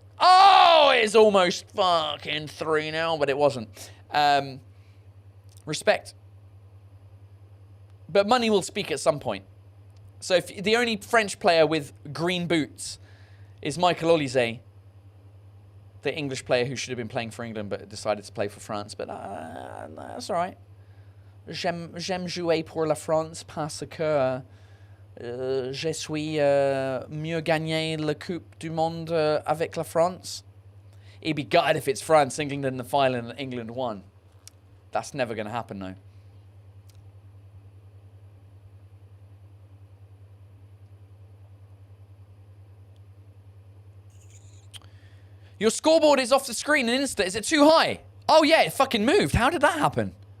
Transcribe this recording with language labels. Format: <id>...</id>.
<en>Oh, it's almost fucking 3-0, but it wasn't. Respect. But money will speak at some point. So if the only French player with green boots is Michael Olise, the English player who should have been playing for England but decided to play for France. But that's all right.</en> <fr>J'aime jouer pour la France parce que je suis mieux gagner la Coupe du Monde avec la France.</fr> <en>It'd be gutted if it's France, England in the final and England won. That's never going to happen, though. Your scoreboard is off the screen in Insta. Is it too high? Oh, yeah, it fucking moved. How did that happen?</en>